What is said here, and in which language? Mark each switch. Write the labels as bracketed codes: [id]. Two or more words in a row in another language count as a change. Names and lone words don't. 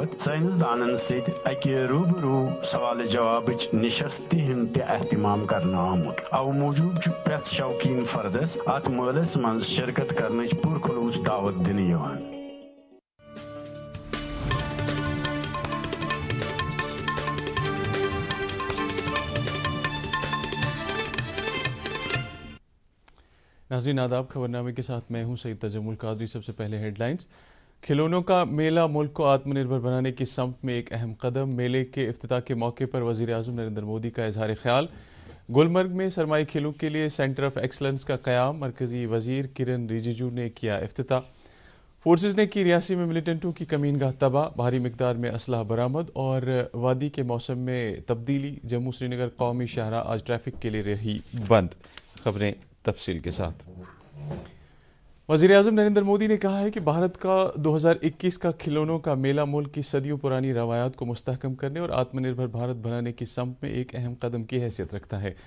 [ks] سائنسدانن ست اکہ روبرو سوال جواب نشست ہند اہتمام کرنا آمت او موجود پریت شوقین فردس ات مالس من شرکت کرنچ پرخلوص دعوت دن یوان. [ur] ناظرین آداب، خبرنامے کے ساتھ میں ہوں سعید تجمل قادری. سب سے پہلے ہیڈ لائنز. کھلونوں کا میلہ ملک کو آتم نربھر بنانے کی سمت میں ایک اہم قدم. میلے کے افتتاح کے موقع پر وزیر اعظم نریندر مودی کا اظہار خیال. گلمرگ میں سرمائی کھیلوں کے لیے [en] Centre of Excellence [ur] کا قیام. مرکزی وزیر کرن رجیجو نے کیا افتتاح. فورسز نے کی ریاسی میں ملیٹنٹوں کی کمین گاہ تباہ. بھاری مقدار میں اسلحہ برآمد. اور وادی کے موسم میں تبدیلی. جموں سری نگر قومی شاہراہ آج ٹریفک کے لیے رہی بند. خبریں تفصیل کے ساتھ. وزیر اعظم نریندر مودی نے کہا ہے کہ بھارت کا 2021 کا کھلونوں کا میلہ ملک کی صدیوں پرانی روایات کو مستحکم کرنے اور آتم نربھر بھارت بنانے کی سمت میں ایک اہم قدم کی حیثیت رکھتا ہے.